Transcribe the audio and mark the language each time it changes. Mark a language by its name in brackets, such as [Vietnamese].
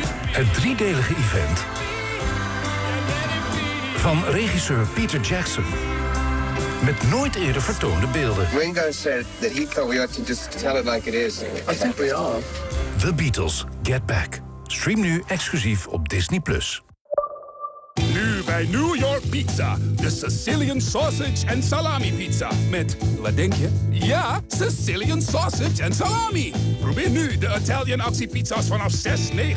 [Dutch] Het driedelige event van regisseur Peter Jackson. Met nooit eerder vertoonde beelden. [English] Ringo said that he thought we ought to just tell it like it is. I think we are. The Beatles, Get Back. [Dutch] Stream nu exclusief op Disney+. Nu bij New York Pizza. De Sicilian Sausage en Salami Pizza. Met, wat denk je? Ja, Sicilian Sausage en Salami. Probeer nu de Italian Actie Pizza's vanaf 6,99.